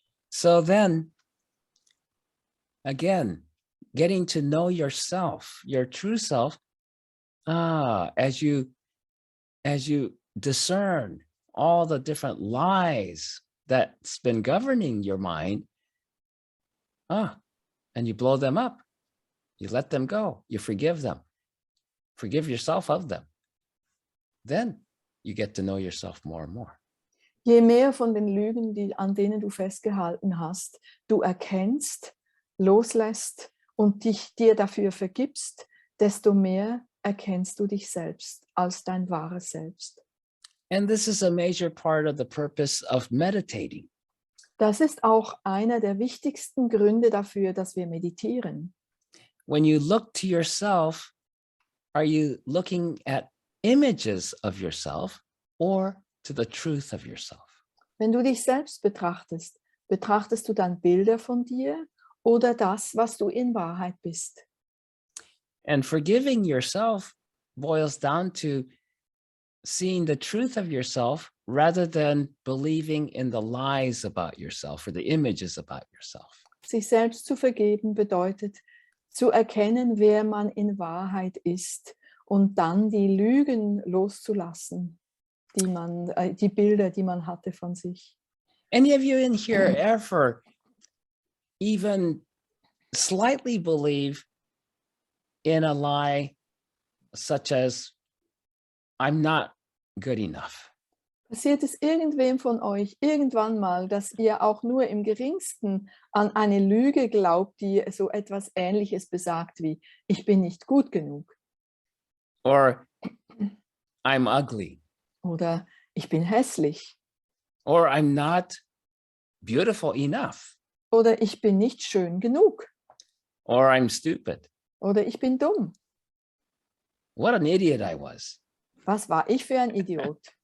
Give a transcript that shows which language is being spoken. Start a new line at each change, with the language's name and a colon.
English: So then, again, getting to know yourself, your true self, as you discern all the different lies that's been governing your mind, and you blow them up, you let them go, you forgive them, forgive yourself of them, then you get to know yourself more and more.
German: Je mehr von den Lügen, an denen du festgehalten hast, du erkennst, loslässt und dir dafür vergibst, desto mehr erkennst du dich selbst als dein wahres Selbst.
English: And this is a major part of the purpose of meditating.
German: Das ist auch einer der wichtigsten Gründe dafür, dass wir meditieren.
English: When you look to yourself, are you looking at images of yourself or to the truth of yourself?
German: Wenn du dich selbst betrachtest, betrachtest du dann Bilder von dir oder das, was du in Wahrheit bist?
English: And forgiving yourself boils down to seeing the truth of yourself rather than believing in the lies about yourself or the images about yourself.
German: Sich selbst zu vergeben bedeutet, zu erkennen, wer man in Wahrheit ist und dann die Lügen loszulassen, die Bilder, die man hatte von sich.
English: Any of you in here ever even slightly believe in a lie such as, I'm not good enough?
German: Passiert es irgendwem von euch irgendwann mal, dass ihr auch nur im geringsten an eine Lüge glaubt, die so etwas Ähnliches besagt wie, ich bin nicht gut genug
English: or I'm ugly,
German: oder ich bin hässlich
English: or I'm not beautiful enough,
German: oder ich bin nicht schön genug
English: or I'm stupid.
German: oder ich bin dumm.
English: What an idiot I was.
German: Was war ich für ein Idiot?